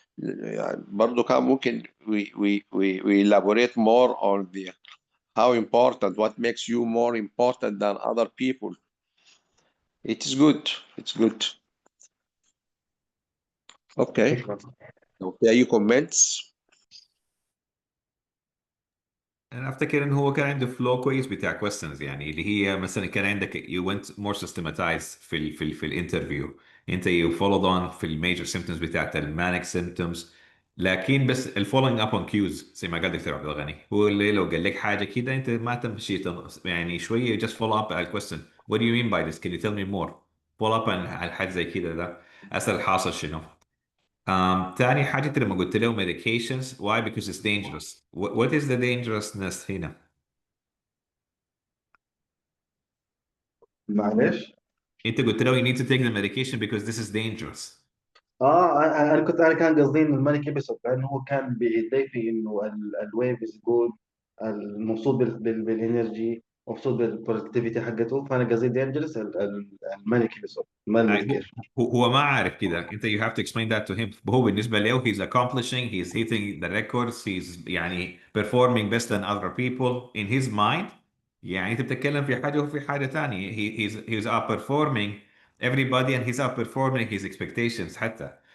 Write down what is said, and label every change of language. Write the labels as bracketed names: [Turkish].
[Arabic] يعني برضه كان ممكن [English] we elaborate more on the how important, what makes you more important than other people. It is good. It's good. Okay. [Arabic] شكرا. [English] Okay, أي comments؟ [Arabic] انا افتكر ان هو كان عنده فلو كويس بتاع questions، يعني اللي هي مثلا كان عندك [English] you went more systematized [Arabic] في الانترفيو، انت [English] you followed on [Arabic] في الميجر symptoms بتاعت المانيك symptoms، لكن بس ال following up on cues زي ما قال دكتور عبد الغني، هو اللي لو قال لك حاجه كده انت ما تمشي يعني شويه [English] just follow up [Arabic] على الكويستشن [English] what do you mean by this can you tell me more [Arabic] follow up على حاجه زي كده، ده اسال الحاصل شنو. تاني حاجة انت لما قلت له [English] medications why because it's dangerous what is the dangerousness هنا؟ [Arabic] معلش. انت قلت له [English] you need to take the medication because this is dangerous. [Arabic] انا كان قصدي انه المانيك ابيسود لانه هو كان بيدعي انه الويف از جود، مبسوط بالانرجي، مبسوط بالبرودكتيفيتي حقته، فانا قصدي دينجرس المانيك ابيسود ما هو الميديكيشن. هو ما عارف كده، انت [English] you have to explain that to him. [Arabic] هو بالنسبة له [English] he's accomplishing, he's hitting the records, he's يعني performing best than other people in his mind. [Arabic] يعني انت بتتكلم في حاجة وفي حاجة تانية. [English] He's outperforming everybody and he's outperforming his expectations حتى.